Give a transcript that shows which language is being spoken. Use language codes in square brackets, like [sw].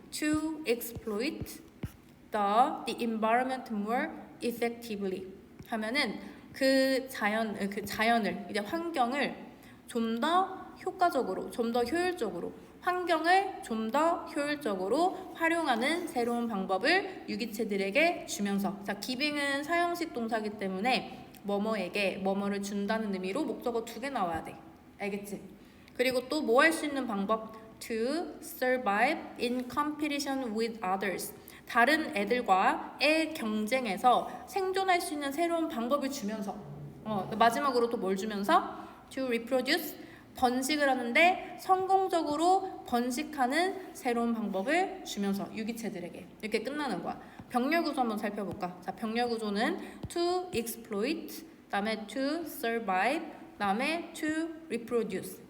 [en] To exploit the environment more effectively [ko] 하면은 그 자연을, 이제 환경을 좀 더 효과적으로, 좀 더 효율적으로, 환경을 좀 더 효율적으로 활용하는 새로운 방법을 유기체들에게 주면서. 자, giving은 사형식 동사이기 때문에 뭐뭐에게 뭐뭐를 준다는 의미로 목적어 2개 나와야 돼. 알겠지? 그리고 또 뭐 할 수 있는 방법? [en] To survive in competition with others. [ko] 다른 애들과의 경쟁에서 생존할 수 있는 새로운 방법을 주면서. 마지막으로 또 뭘 주면서? [en] To reproduce, [ko] 번식을 하는데 성공적으로 번식하는 새로운 방법을 주면서 유기체들에게. 이렇게 끝나는 거야. 병렬 구조 한번 살펴볼까? 자, 병렬 구조는 to exploit, 그다음에 to survive, 그다음에 to reproduce.